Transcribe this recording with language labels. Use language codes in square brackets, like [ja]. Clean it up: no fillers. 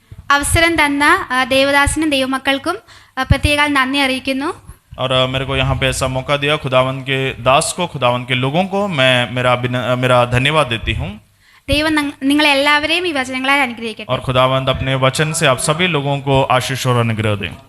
[ml] അവസരം തന്ന ദേവദാസിനും ദൈവമക്കൾക്കും പ്രത്യേകം നന്ദി അറിയിക്കുന്നു. [hi] और मेरे को यहाँ पे ऐसा मौका दिया खुदावंद के दास को, खुदावंद के लोगों को मैं मेरा धन्यवाद देती हूँ. [ml] ദൈവം നിങ്ങളെല്ലാവരെയും ഈ വചനങ്ങളാൽ അനുഗ്രഹിക്കട്ടെ. [hi] और खुदावंद अपने वचन से आप सभी लोगों को आशीष और अनुग्रह दें.